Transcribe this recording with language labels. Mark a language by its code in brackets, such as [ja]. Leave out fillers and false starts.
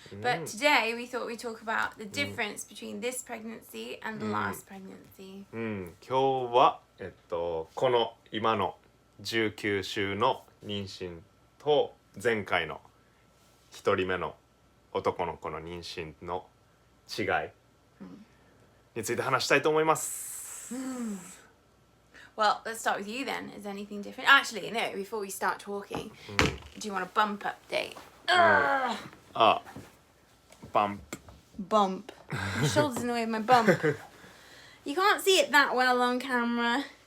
[en] But today we thought we'd talk about the difference between this pregnancy and the last pregnancy. [ja] 今日はこの今の19週の妊娠と前回の1人目の男の子の妊娠の違いについて話したいと思います。 [en] Well, let's start with you then. Is anything different? Actually, no, before we start talking, do you want a bump update? Bump. Bump. My shoulder's in the way of my bump. You can't see it that well on camera.